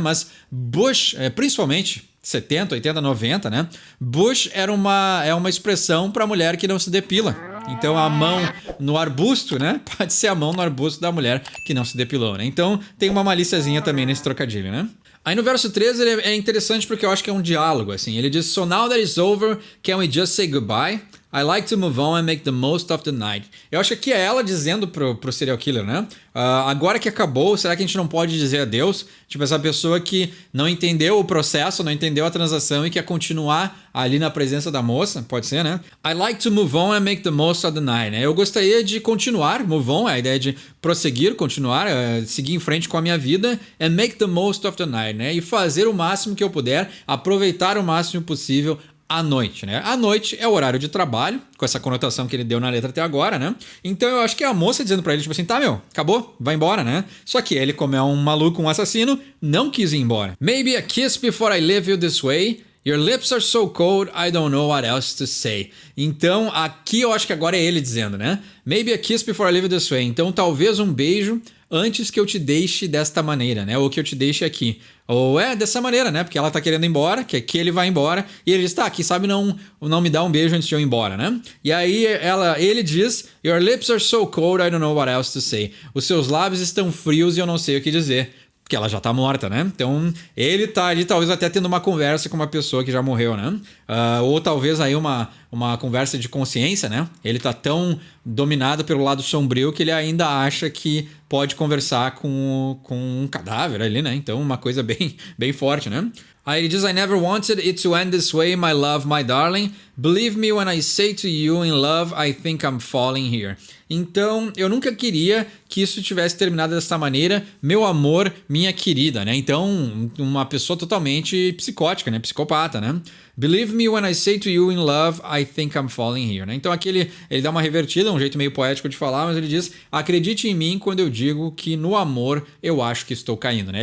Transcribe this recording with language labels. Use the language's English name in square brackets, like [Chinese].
[Portuguese] Mas bush, principalmente 70, 80, 90, né? Bush é uma expressão para mulher que não se depila. Então a mão no arbusto, né? Pode ser a mão no arbusto da mulher que não se depilou, né? Então tem uma malíciazinha também nesse trocadilho, né? Aí no verso 13 ele é interessante porque eu acho que é um diálogo, assim. Ele diz, [English] so now that it's over, can we just say goodbye? I like to move on and make the most of the night. [Portuguese] Eu acho que aqui é ela dizendo pro serial killer, né? Agora que acabou, será que a gente não pode dizer adeus? Tipo, essa pessoa que não entendeu o processo, não entendeu a transação e quer continuar ali na presença da moça, pode ser, né? [English] I like to move on and make the most of the night, né? [Portuguese] Eu gostaria de continuar, move on, a ideia de prosseguir, continuar, seguir em frente com a minha vida [English] and make the most of the night, [Portuguese] né? E fazer o máximo que eu puder, aproveitar o máximo possível à noite, né? À noite é o horário de trabalho, com essa conotação que ele deu na letra até agora, né? Então eu acho que é a moça dizendo pra ele, tipo assim, tá, meu, acabou, vai embora, né? Só que ele, como é um maluco, um assassino, não quis ir embora. [English] Maybe a kiss before I leave you this way. Your lips are so cold, I don't know what else to say. [Portuguese] Então, aqui eu acho que agora é ele dizendo, né? [English] Maybe a kiss before I leave you this way. [Portuguese] Então, talvez um beijo antes que eu te deixe desta maneira, né? Ou que eu te deixe aqui. Ou dessa maneira, né? Porque ela tá querendo ir embora, que aqui ele vai embora. E ele diz, tá, quem sabe não me dá um beijo antes de eu ir embora, né? E aí ele diz, [English] Your lips are so cold, I don't know what else to say. [Portuguese] Os seus lábios estão frios e eu não sei o que dizer. Porque ela já tá morta, né? Então, ele tá ali talvez até tendo uma conversa com uma pessoa que já morreu, né? Ou talvez aí uma conversa de consciência, né? Ele tá tão dominado pelo lado sombrio que ele ainda acha que pode conversar com um cadáver ali, né? Então, uma coisa bem, bem forte, né? Aí ele diz, [English] I never wanted it to end this way, my love, my darling. Believe me when I say to you in love, I think I'm falling here. [Portuguese] Então, eu nunca queria que isso tivesse terminado dessa maneira, meu amor, minha querida, né? Então, uma pessoa totalmente psicótica, né? Psicopata, né? [English] Believe me when I say to you in love, I think I'm falling here, [Portuguese] né? Então aqui ele dá uma revertida, um jeito meio poético de falar, mas ele diz, acredite em mim quando eu digo que no amor eu acho que estou caindo, né?